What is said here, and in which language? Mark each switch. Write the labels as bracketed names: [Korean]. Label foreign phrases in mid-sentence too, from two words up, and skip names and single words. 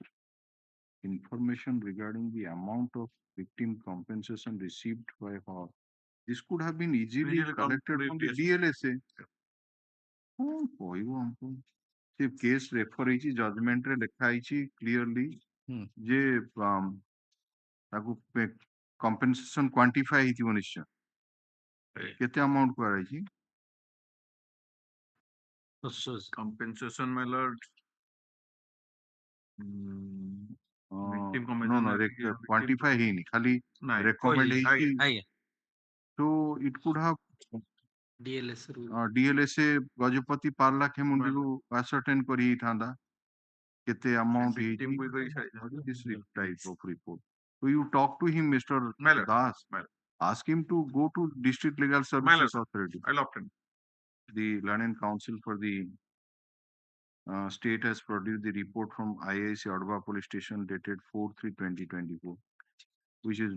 [English] Information regarding the amount of victim compensation received by her. This could have been easily collected from the DLSA. [Odia] କହିବ ଆମକୁ ସେ କେସ୍ ରେଫର ହେଇଛି ଜଜମେଣ୍ଟରେ ଲେଖା ହେଇଛି କ୍ଲିୟରଲି ଯେ ତାକୁ କମ୍ପେନସେସନ କ୍ୱାଣ୍ଟିଫାଏ ହେଇଥିବ ନିଶ୍ଚୟ କେତେ ଆମାଉଣ୍ଟ କରାଯାଇଛି [English] compensation, my lord. Victim no compensation. [Odia] quantify ହେଇନି ଖାଲି Nahi, recommend ହେଇଛି ଆଜ୍ଞା [English] so it could have DLS rule. DLSA [Odia] ଗଜପତି ପାର୍ଲା ଖେମୁଣ୍ଡିରୁ ascertain କରି ହେଇଥାନ୍ତା କେତେ amount ହେଇଛି [English] this type of report so you talk to him Mr. Das ask him to go to district legal services authority I'll opt in. the learning council for the state has produced the report from IIC Adva police station dated 4/3/2024 which is